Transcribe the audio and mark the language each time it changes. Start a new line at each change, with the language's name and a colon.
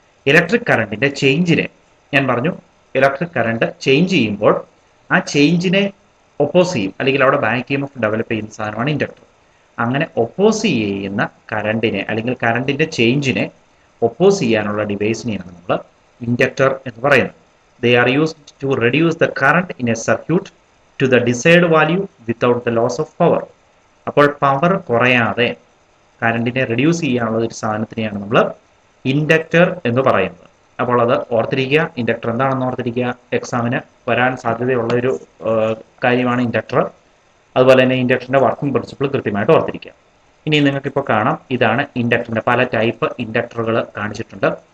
Malayalam: Electric കറണ്ടിന്റെ ചേഞ്ചിനെ, ഞാൻ പറഞ്ഞു ഇലക്ട്രിക് കറണ്ട് ചേഞ്ച് ചെയ്യുമ്പോൾ ആ ചേഞ്ചിനെ ഒപ്പോസ് ചെയ്യും, അല്ലെങ്കിൽ അവിടെ back E M F develop ചെയ്യുന്ന സാധനമാണ് ഇൻഡക്ടർ. അങ്ങനെ ഒപ്പോസ് ചെയ്യുന്ന കറണ്ടിനെ അല്ലെങ്കിൽ കറണ്ടിന്റെ ചേഞ്ചിനെ ഒപ്പോസ് ചെയ്യാനുള്ള ഡിവൈസിനെയാണ് നമ്മൾ ഇൻഡക്ടർ എന്ന് പറയുന്നത്.
English: They are used to reduce the current in a circuit to the desired value without the loss of power.
Malayalam: അപ്പോൾ പവർ കുറയാതെ കറണ്ടിനെ റെഡ്യൂസ് ചെയ്യാനുള്ള ഒരു സാധനത്തിനെയാണ് നമ്മൾ ഇൻഡക്ടർ എന്ന് പറയുന്നത്. അപ്പോൾ അത് ഓർത്തിരിക്കുക. ഇൻഡക്ടർ എന്താണെന്ന് ഓർത്തിരിക്കുക. എക്സാമിന് വരാൻ സാധ്യതയുള്ള ഒരു കാര്യമാണ് ഇൻഡക്ടർ. അതുപോലെ തന്നെ ഇൻഡക്ടറിന്റെ വർക്കിംഗ് പ്രിൻസിപ്പിൾ കൃത്യമായിട്ട് ഓർത്തിരിക്കുക. ഇനി നിങ്ങൾക്കിപ്പോൾ കാണാം, ഇതാണ് ഇൻഡക്ടറിന്റെ പല ടൈപ്പ് ഇൻഡക്ടറുകൾ കാണിച്ചിട്ടുണ്ട്.